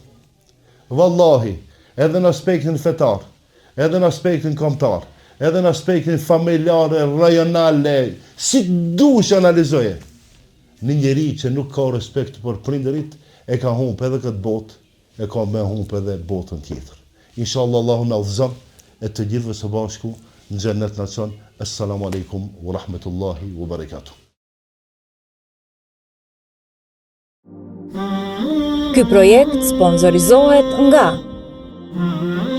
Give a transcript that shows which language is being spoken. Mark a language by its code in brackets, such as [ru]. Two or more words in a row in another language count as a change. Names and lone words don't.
[sq] Wallahi, edhe në aspektin fetar, edhe në aspektin kombëtar, edhe në aspektin familjare, rajonale, si dush analizoje. Një njeri që nuk ka respekt për prindërit, e ka humbë edhe këtë botë, e ka me humbë edhe botën tjetër. Inshallah Allahu na udhëzon e të gjithëve së bashku në xhennet na çon. [ar] السلام عليكم ورحمة الله وبركاته. [sq] Ky projekt sponsorizohet nga